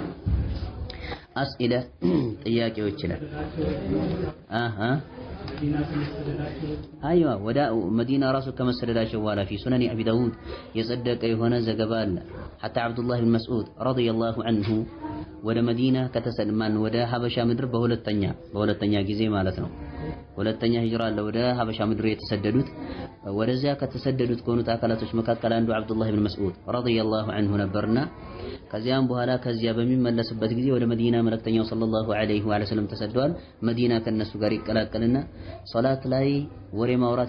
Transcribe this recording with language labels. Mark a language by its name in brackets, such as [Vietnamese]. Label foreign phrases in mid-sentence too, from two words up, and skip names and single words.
[Amharic] አስኢላ ጥያቄዎች ይላል። አይዋ ወደ መዲና ራሱ ከመሰደዳቸው በኋላ [Arabic] في سنن أبي داود [Amharic] የጸደቀ የሆነ ዘገባ አለ። [Arabic] حتى عبد الله بن مسعود رضي الله عنه [Amharic] ወደ መዲና ከተሰልማን ወደ ሐበሻ ምድር በሁለተኛ ጊዜ ማለት ነው። ሁለተኛ ሂጅራ አለ ወደ ሐበሻ ምድር የተሰደዱት። ወደዚያ ከተሰደዱት ከሆኑት አካላቶች መካከል አንዱ አብዱላህ ብን መስዑድ [Arabic] رضي الله عنه [Amharic] ነበርና ከዚያም በኋላ ከዚያ በሚመለስበት ጊዜ ወደ መዲና መልእክተኛው [Arabic] صلى الله عليه وسلم [Amharic] ተሰደዋል። መዲና ከነሱ ጋር ይቀላቀልና ሶላት ላይ ወሬ ማውራት